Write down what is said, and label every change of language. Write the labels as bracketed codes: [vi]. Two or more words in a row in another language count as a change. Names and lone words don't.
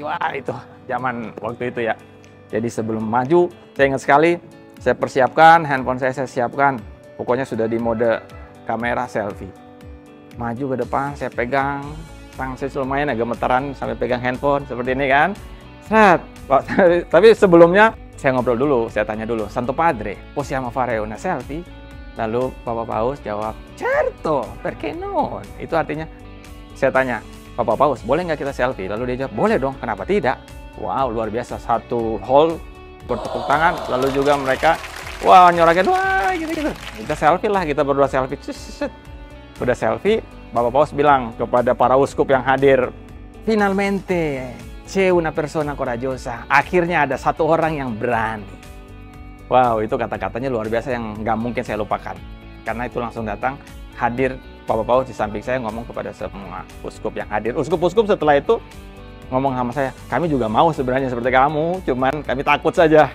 [id] Wah, itu zaman waktu itu ya. Jadi sebelum maju, saya ingat sekali, saya persiapkan handphone saya siapkan, pokoknya sudah di mode kamera selfie. Maju ke depan, saya pegang, tangan saya lumayan agak gemeteran sampai pegang handphone seperti ini kan. Set. Tapi sebelumnya saya ngobrol dulu, saya tanya dulu, [it] Santo Padre, possiamo fare una selfie? [id] Lalu Bapak Paus jawab, [it] certo, perché no? [id] Itu artinya, saya tanya, Bapak Paus, boleh nggak kita selfie? Lalu dia jawab, boleh dong, kenapa tidak? Wow, luar biasa. Satu hall bertepuk tangan, lalu juga mereka, wah, nyorakin, wah, gitu-gitu. Kita selfie lah, kita berdua selfie. Udah selfie, Bapak Paus bilang kepada para uskup yang hadir, [it] finalmente, c'è una persona coraggiosa. [id] Akhirnya ada satu orang yang berani. Wow, itu kata-katanya luar biasa yang nggak mungkin saya lupakan. Karena itu langsung datang, hadir Bapak Paus di samping saya ngomong kepada semua uskup yang hadir. Uskup-uskup setelah itu ngomong sama saya, kami juga mau sebenarnya seperti kamu, cuman kami takut saja.